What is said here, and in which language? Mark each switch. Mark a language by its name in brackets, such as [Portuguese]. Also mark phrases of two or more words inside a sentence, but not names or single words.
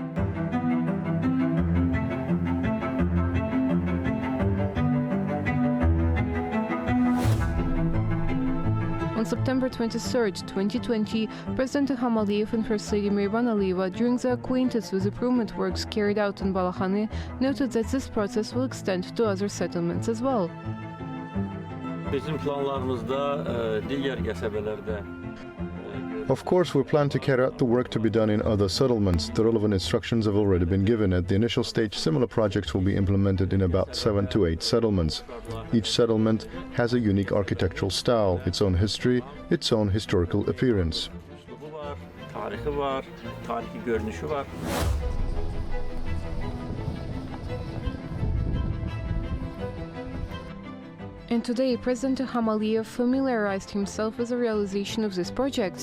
[English] On September 23, 2020, President İlham Aliyev and First Lady Mehriban Aliyeva, during the acquaintance with improvement works carried out in Balakhani, noted that this process will extend to other settlements as well. [Azerbaijani] Bizim planlarımızda diğer qəsəbələrdə. [English] Of course, we plan to carry out the work to be done in other settlements. The relevant instructions have already been given. At the initial stage, similar projects will be implemented in about 7 to 8 settlements. Each settlement has a unique architectural style, its own history, its own historical appearance. [Azerbaijani] Tarixi var, tarixi görünüşü var. [English] And today, President İlham Aliyev familiarized himself with the realization of these projects.